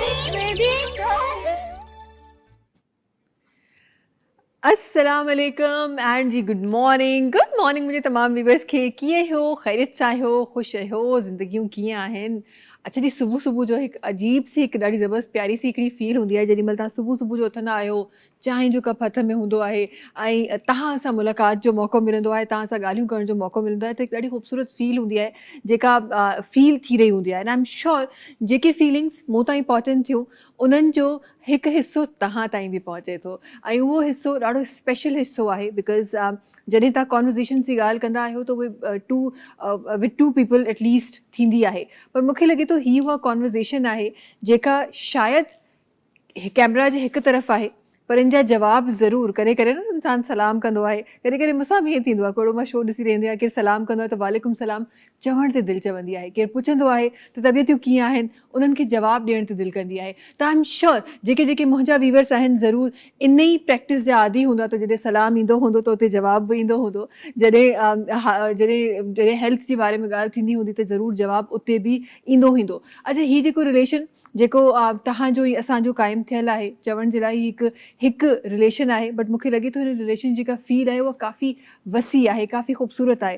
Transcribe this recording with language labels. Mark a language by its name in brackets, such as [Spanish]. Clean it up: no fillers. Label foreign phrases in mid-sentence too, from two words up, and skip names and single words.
[Arabic] السلام عليكم [Sindhi] एंड जी [English] good morning [Sindhi] मुझे तमाम व्यूवर्स खे कीअं हो ख़ैरियत सां हो ख़ुशि रहियो ज़िंदगियूं कीअं आहिनि। अच्छा जी सुबुह सुबुह जो हिकु अजीब सी हिकु ॾाढी ज़बरदस्त प्यारी सी हिकिड़ी फील हूंदी आहे जेॾी महिल तव्हां सुबुह सुबुह जो उथंदा आहियो, चांहि जो कप हथ में हूंदो आहे ऐं तव्हां सां मुलाक़ात जो मौक़ो मिलंदो आहे, तव्हां सां ॻाल्हियूं करण जो मौक़ो मिलंदो आहे, त हिकु ॾाढी ख़ूबसूरत फील हूंदी आहे जेका फील थी रही हूंदी आहे [English] and I am sure [Sindhi] जेके फीलिंग्स मूं ताईं पहुचनि थियूं उन्हनि जो हिकु हिसो तव्हां ताईं बि पहुचे थो ऐं उहो हिसो ॾाढो स्पेशल हिसो आहे बिकॉज़ जॾहिं तव्हां कॉन्वर्सेशन जी ॻाल्हि कंदा आहियो त उहे [English] with two people at least [Sindhi] थींदी आहे, पर मूंखे लॻे थो हीअ उहा कॉन्वर्सेशन आहे जेका शायदि कैमरा जे हिकु तरफ़ आहे पर इन जा जवाब ज़रूरु करे करे न इंसानु सलाम कंदो आहे, करे करे मूंसां बि ईअं थींदो आहे, कोड़ो मां शो ॾिसी रहंदी आहियां, केरु सलाम कंदो आहे त [Arabic] وعليكم السلام [Sindhi] चवण ते दिलि चवंदी आहे, केरु पुछंदो आहे त तबियतूं कीअं आहिनि उन्हनि खे जवाबु ॾियण ते दिलि कंदी आहे। त [English] I am sure [Sindhi] जेके जेके मुंहिंजा व्यूवर्स आहिनि ज़रूरु इन ई प्रैक्टिस जा आदी हूंदा त जॾहिं सलाम ईंदो हूंदो त उते जवाबु बि ईंदो हूंदो, जॾहिं हेल्थ जे बारे में ॻाल्हि थींदी हूंदी त ज़रूरु जवाबु उते बि ईंदो ईंदो। अच्छा हीअ जेको रिलेशन जेको तव्हांजो ई असांजो क़ाइमु थियलु आहे चवण जे लाइ हिकु रिलेशन आहे, बट मूंखे लॻे थो हिन रिलेशन जेका फील आहे उहा काफ़ी वसी आहे, काफ़ी ख़ूबसूरत आहे।